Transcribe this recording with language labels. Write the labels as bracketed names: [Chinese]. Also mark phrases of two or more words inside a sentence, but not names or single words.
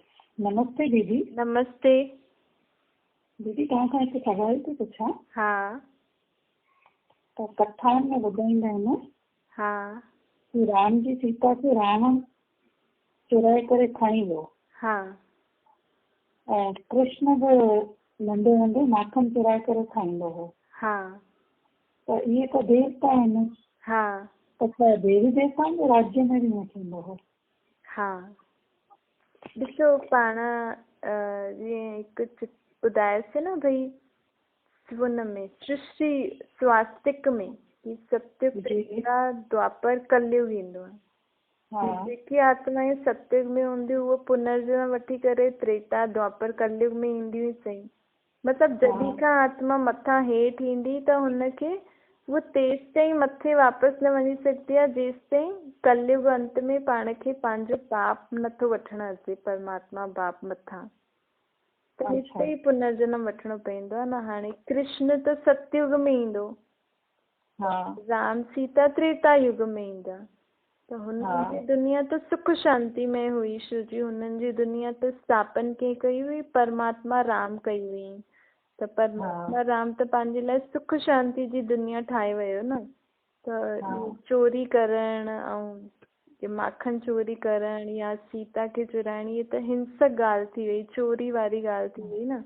[Sindhi] नमस्ते दीदी। नमस्ते। दीदी तव्हां खां हिकु सवाल थी पुछां। हा त कथाउनि में ॿुधाईंदा आहिनि हा कि राम जी सीता खे रावण चुराए करे खणी वियो हा ऐं कृष्ण बि नंढे नंढे माखन चुराए करे खाईंदो हो। हा त इहे त देवता आहिनि, हा त छा देवी देवताउनि जे राज्य में बि न थींदो हो? हा ॾिसो पाण जीअं हिकु ॿुधायोसीं न भई हुन में सृष्टि स्वास्तिक में ही सत्युग त्रेता द्वापर कलयुग ईंदो आहे। जेकी आत्मायूं सत्युग में हूंदियूं उहो पुनर्जन्म वठी करे त्रेता द्वापर कलयुग में ईंदियूं ई सही। मतिलबु जॾहिं खां आत्मा मथां हेठि ईंदी त हुनखे वो तेसि ताईं मथे वापसि न वञी सघंदी आहे जेसि ताईं कलयुग अंत में पाण खे पंहिंजो पाप नथो वठणु अचे, परमात्मा बाप मथां त हिते ई पुनर्जन्म वठिणो पवंदो आहे न। हाणे कृष्ण त सतयुग में ईंदो, राम सीता त्रेता युग में ईंदा, त हुननि जी दुनिया त सुख शांति में हुई। छोजी हुननि जी दुनिया त स्थापन कंहिं कई हुई? परमात्मा राम कई हुई। त परमात्मा राम त पंहिंजे लाइ सुख शांति जी दुनिया ठाहे वियो न। त चोरी करणु ऐं माखन चोरी करणु या सीता खे चुराइण इहे त हिंसक ॻाल्हि थी वई, चोरी वारी ॻाल्हि थी वई न।